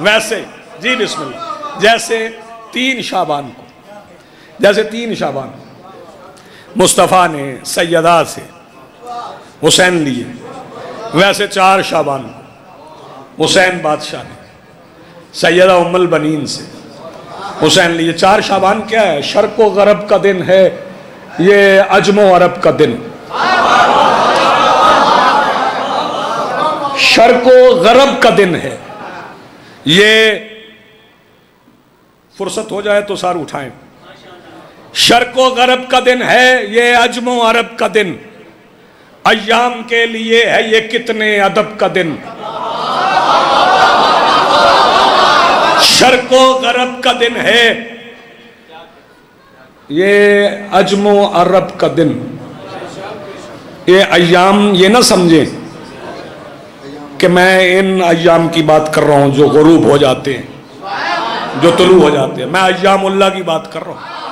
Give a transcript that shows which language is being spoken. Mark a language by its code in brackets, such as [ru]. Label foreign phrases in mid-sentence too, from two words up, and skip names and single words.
[ur] ویسے جی بسم اللہ، جیسے 3 شعبان مصطفیٰ نے سیدہ سے حسین لیے، ویسے 4 شعبان کو حسین بادشاہ نے سیدہ ام البنین سے حسین لیے۔ 4 شعبان کیا ہے؟ شرق و غرب کا دن ہے، یہ عجم و عرب کا دن۔ شرق و غرب کا دن ہے، یہ فرصت ہو جائے تو سار اٹھائیں۔ شرق و غرب کا دن ہے، یہ عجم و عرب کا دن، ایام کے لیے ہے یہ کتنے ادب کا دن۔ شرق و غرب کا دن ہے، یہ عجم و عرب کا دن۔ یہ ایام یہ نہ سمجھیں کہ میں ان ایام کی بات کر رہا ہوں جو غروب ہو جاتے ہیں، جو طلوع ہو جاتے ہیں، میں ایام اللہ کی بات کر رہا ہوں۔